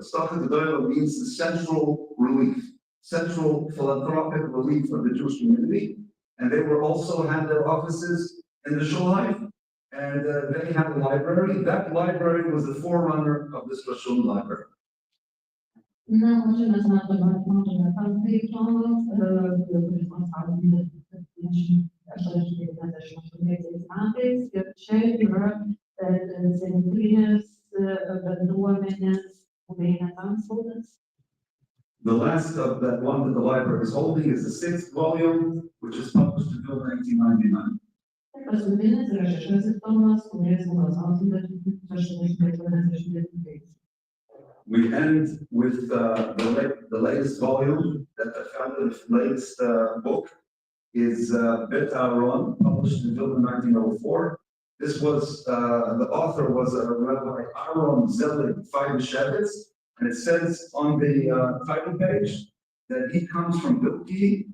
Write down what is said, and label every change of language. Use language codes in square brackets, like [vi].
[en] Stocha Gedola means the central relief, central philanthropic relief of the Jewish community, and they were also had their offices in the Shulheim, and they had a library. That library was the forerunner of this Rashon library. [lt] Na, o čia mes matome penktąjį tomą, kuris buvo spausdintas 1898 metais, ir čia yra centrinės bendruomenės buveinės antspaudas. [en] The last of that one that the library is holding is the sixth volume, which is published until 1999. [lt] Paskutinis yra šeštasis tomas, kuris buvo spausdintas 1899. [en] We end with the latest volume that I found in the latest book is Bet Aaron, published until 1904. This was, the author was Rabbi Aaron Zelig Feigenshevitz, and it says on the title page that he comes from Vilkija.